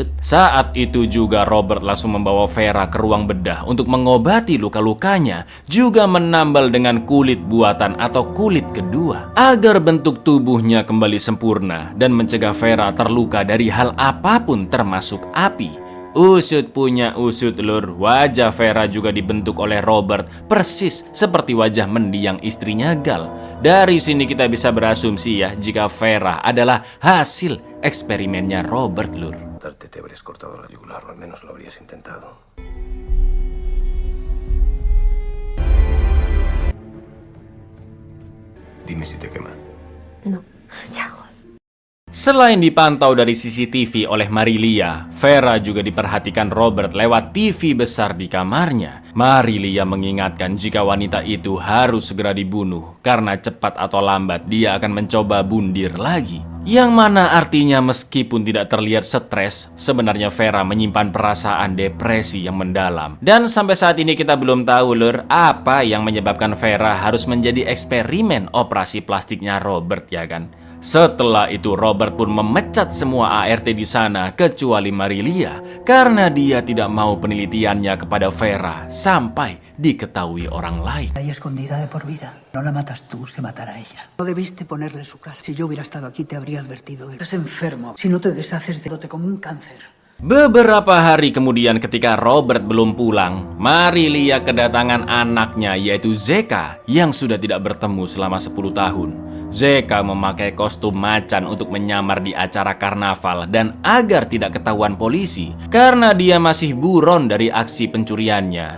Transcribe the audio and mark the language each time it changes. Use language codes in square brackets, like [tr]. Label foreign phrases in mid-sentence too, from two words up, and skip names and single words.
[id] Saat itu juga Robert langsung membawa Vera ke ruang bedah untuk mengobati luka-lukanya, juga menambal dengan kulit buatan atau kulit kedua, agar bentuk tubuhnya kembali sempurna dan mencegah Vera terluka dari hal apapun termasuk api. Usut punya usut lur, wajah Vera juga dibentuk oleh Robert persis seperti wajah mendiang istrinya Gal. Dari sini kita bisa berasumsi ya, jika Vera adalah hasil eksperimennya Robert lur. [es] Te habrías cortado la yugular, o al menos lo habrías intentado. Dime si te quema. No, chao. [id] Selain dipantau dari CCTV oleh Marilia, Vera juga diperhatikan Robert lewat TV besar di kamarnya. Marilia mengingatkan jika wanita itu harus segera dibunuh karena cepat atau lambat dia akan mencoba bundir lagi. Yang mana artinya meskipun tidak terlihat stres, sebenarnya Vera menyimpan perasaan depresi yang mendalam. Dan sampai saat ini kita belum tahu lur, apa yang menyebabkan Vera harus menjadi eksperimen operasi plastiknya Robert ya kan. Setelah itu Robert pun memecat semua ART di sana kecuali Marilia karena dia tidak mau penelitiannya kepada Vera sampai diketahui orang lain. [es] Ahí escondida de por vida. No la matas tú, se matará ella. No debiste ponerle su cara. Si yo hubiera estado aquí te habría advertido de que estás enfermo. Si no te deshaces de como un cáncer. [id] Beberapa hari kemudian ketika Robert belum pulang, Marilia kedatangan anaknya yaitu Zeka yang sudah tidak bertemu selama 10 tahun. Zeka memakai kostum macan untuk menyamar di acara karnaval dan agar tidak ketahuan polisi karena dia masih buron dari aksi pencuriannya.